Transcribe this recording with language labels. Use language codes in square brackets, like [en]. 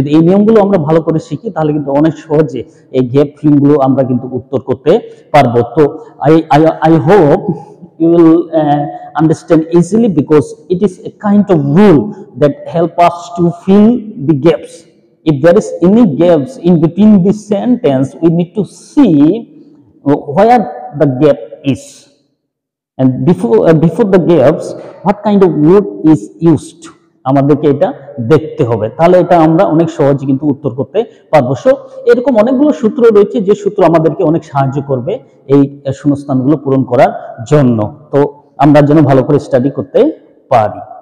[bn] যদি এই নিয়মগুলো আমরা ভালো করে শিখি, তাহলে কিন্তু অনেক সহজে এই গ্যাপ ফিলিং গুলো আমরা কিন্তু উত্তর করতে পারবো। [en] তো I hope you will understand easily, because it is a kind of rule that help us to fill the gaps. If there is any gaps in between the sentence, we need to see where the gap is, and before the gaps what kind of word is used, [bn] আমাদেরকে এটা দেখতে হবে, তাহলে এটা আমরা অনেক সহজে কিন্তু উত্তর করতে পারবো। সো এরকম অনেকগুলো সূত্র রয়েছে যে সূত্র আমাদেরকে অনেক সাহায্য করবে এই শূন্যস্থানগুলো পূরণ করার জন্য। তো আমরা যেন ভালো করে স্টাডি করতে পারি।